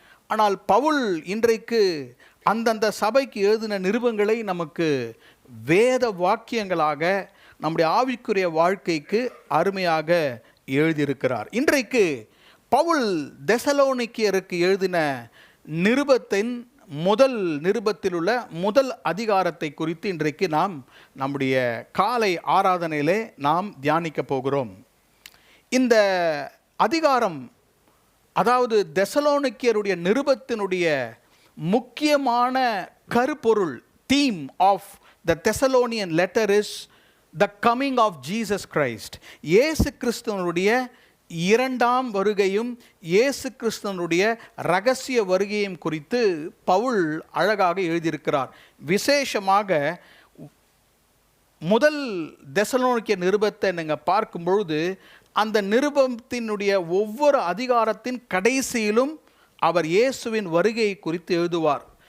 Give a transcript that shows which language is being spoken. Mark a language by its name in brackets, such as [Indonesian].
[Tamil] ஆனால் பவுல் இன்றைக்கு அந்தந்த சபைக்கு எழுதின நிருபங்களை நமக்கு வேத வாக்கியங்களாக நம்முடைய ஆவிக்குரிய வாழ்க்கைக்கு அருமையாக எழுதியிருக்கிறார். இன்றைக்கு பவுல் தெசலோனிக்கேயருக்கு எழுதின நிருபத்தின் முதல் நிருபத்தில் உள்ள முதல் அதிகாரத்தை குறித்து இன்றைக்கு நாம் நம்முடைய காலை ஆராதனையிலே நாம் தியானிக்க போகிறோம். இந்த அதிகாரம், அதாவது தெசலோனிக்கேயருடைய நிருபத்தினுடைய முக்கியமான கருப்பொருள், [English] theme of the Thessalonian letter is the coming of Jesus Christ. [Tamil] இயேசு கிறிஸ்துவனுடைய இரண்டாம் வருகையும் இயேசு கிறிஸ்துவனுடைய இரகசிய வருகையும் குறித்து பவுல் அழகாக எழுதியிருக்கிறார். விசேஷமாக முதல் தெசலோனிக்கே நிருபத்தை நீங்கள் பார்க்கும் பொழுது அந்த நிருபத்தினுடைய ஒவ்வொரு அதிகாரத்தின் கடைசியிலும் அவர் இயேசுவின் வருகையை குறித்து எழுதுவார்.